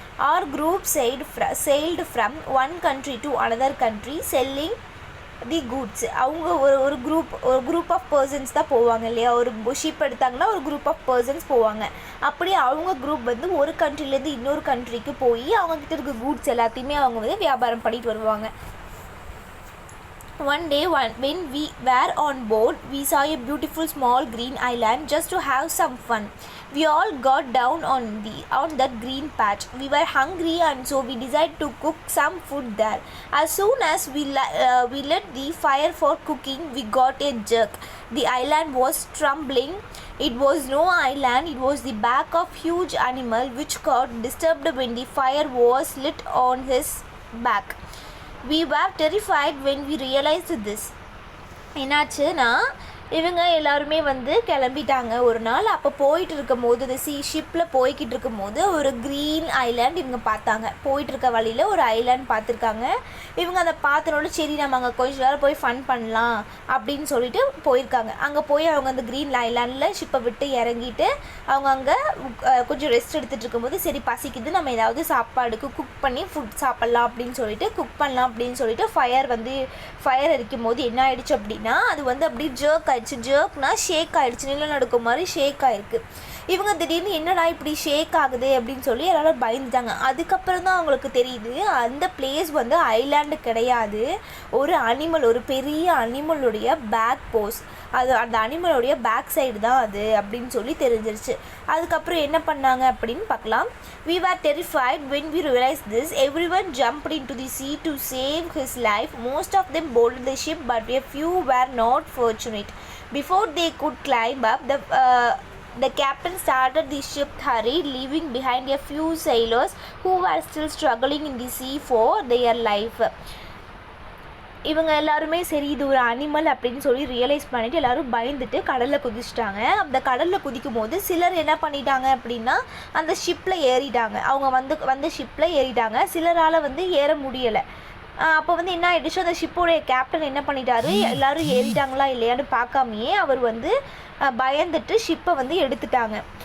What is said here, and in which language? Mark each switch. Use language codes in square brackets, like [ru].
[en] Our group sailed from one country to another country selling the goods. [ta] அவங்க ஒரு group of persons தான் போவாங்க இல்லையா, ஒரு ஷிப் எடுத்தாங்கன்னா ஒரு குரூப் ஆஃப் பர்சன்ஸ் போவாங்க. அப்படி அவங்க குரூப் வந்து ஒரு கண்ட்ரிலேருந்து இன்னொரு கண்ட்ரிக்கு போய் அவங்கக்கிட்ட இருக்க கூட்ஸ் எல்லாத்தையுமே அவங்க வந்து வியாபாரம் பண்ணிட்டு வருவாங்க. [en] One day when we were on board, we saw a beautiful small green island just to have some fun. We all got down on that green patch. We were hungry and so we decided to cook some food there. As soon as we lit the fire for cooking, we got a jerk. The island was trembling. It was no island, it was the back of huge animal which got disturbed when the fire was lit on his back. We were terrified when we realized this. [ta] என்னாச்சுன்னா இவங்க எல்லாருமே வந்து கிளம்பிட்டாங்க ஒரு நாள். அப்போ போயிட்டு இருக்கும் போது இந்த ஷிப்பில் போய்கிட்டு இருக்கும் போது ஒரு க்ரீன் ஐலாண்ட் இவங்க பார்த்தாங்க. போயிட்டு இருக்க வழியில் ஒரு ஐலாண்ட் பார்த்துருக்காங்க. இவங்க அதை பார்த்தனோட சரி நம்ம அங்கே கொஞ்சம் நேரம் போய் ஃபன் பண்ணலாம் அப்படின்னு சொல்லிட்டு போயிருக்காங்க. அங்கே போய் அவங்க அந்த க்ரீன் ஐலாண்டில் ஷிப்பை விட்டு இறங்கிட்டு அவங்க அங்கே கொஞ்சம் ரெஸ்ட் எடுத்துகிட்டு இருக்கும்போது சரி பசிக்குது, நம்ம ஏதாவது சாப்பாடுக்கு குக் பண்ணி ஃபுட் சாப்பிட்லாம் அப்படின்னு சொல்லிட்டு குக் பண்ணலாம் அப்படின்னு சொல்லிட்டு ஃபயர் எரிக்கும் போது என்ன ஆயிடுச்சு அப்படின்னா அது வந்து அப்படி ஜர்க் ஆயிடுச்சு. ஜர்க்னா ஷேக் ஆகிடுச்சு, நிலநடுக்கம் மாதிரி ஷேக் ஆகிருக்கு. இவங்க திடீர்னு என்னடா இப்படி ஷேக் ஆகுது அப்படின்னு சொல்லி எல்லாரும் பயந்துட்டாங்க. அதுக்கப்புறம் தான் அவங்களுக்கு தெரியுது அந்த பிளேஸ் வந்து ஐலாண்டு கிடையாது, ஒரு அனிமல், ஒரு பெரிய அனிமலுடைய பேக் போஸ், அது அந்த அனிமலுடைய பேக் சைடு தான் அது அப்படின்னு சொல்லி தெரிஞ்சிருச்சு. அதுக்கப்புறம் என்ன பண்ணாங்க அப்படின்னு பார்க்கலாம். [en] We were terrified when we realized this. Everyone jumped into the sea to save his life. Most of them boarded the ship, but a few were not fortunate. Before they could climb up, the captain started the ship hurried, leaving behind a few sailors who were still struggling in the sea for their life. [ta] இவங்க எல்லாருமே சரி இது ஒரு animal அப்படின்னு சொல்லி realise பண்ணிவிட்டு எல்லோரும் பயந்துட்டு கடலில் குதிச்சிட்டாங்க. அந்த கடலில் குதிக்கும் போது சிலர் என்ன பண்ணிட்டாங்க அப்படின்னா அந்த ஷிப்பில் ஏறிட்டாங்க. அவங்க வந்து ஷிப்பில் ஏறிட்டாங்க. சிலரால் வந்து ஏற முடியலை. அப்போ வந்து என்ன ஆகிடுச்சு, அந்த ஷிப்போடைய கேப்டன் என்ன பண்ணிட்டாரு, எல்லோரும் ஏறிட்டாங்களா இல்லையான்னு பார்க்காமையே அவர் வந்து பயந்துட்டு ஷிப்பை வந்து எடுத்துட்டாங்க.